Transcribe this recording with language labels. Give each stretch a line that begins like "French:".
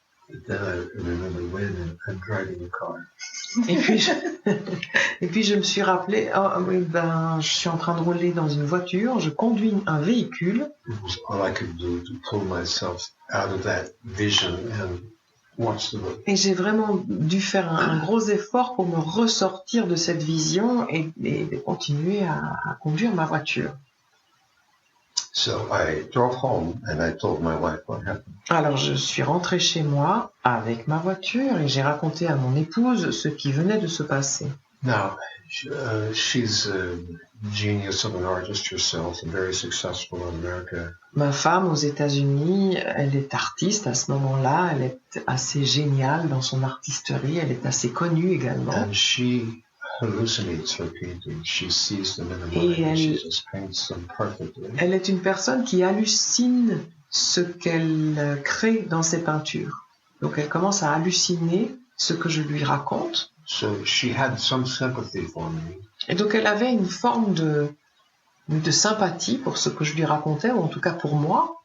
English: But then I remember when I'm driving a car.
French: Et puis je me suis rappelé, oui, je suis en train de rouler dans une voiture, je conduis un véhicule.
English: It was all I could do to pull myself out of that vision and watch the road.
French: Et j'ai vraiment dû faire un gros effort pour me ressortir de cette vision et de continuer à conduire ma voiture.
English: So I drove home and I told my wife what happened.
French: Alors je suis rentrée chez moi avec ma voiture et j'ai raconté à mon épouse ce qui venait de se passer.
English: Now, she's a genius of an artist herself and very successful in America.
French: Ma femme aux États-Unis, elle est artiste à ce moment-là, elle est assez géniale dans son artisterie, elle est assez connue également.
English: And she hallucinates her paintings. She sees them in the mind and she just paints them perfectly.
French: Elle est une personne qui hallucine ce qu'elle crée dans ses peintures. Donc elle commence à halluciner ce que je lui raconte.
English: So she had some sympathy for me.
French: Et donc elle avait une forme de sympathie pour ce que je lui racontais, ou en tout cas pour moi,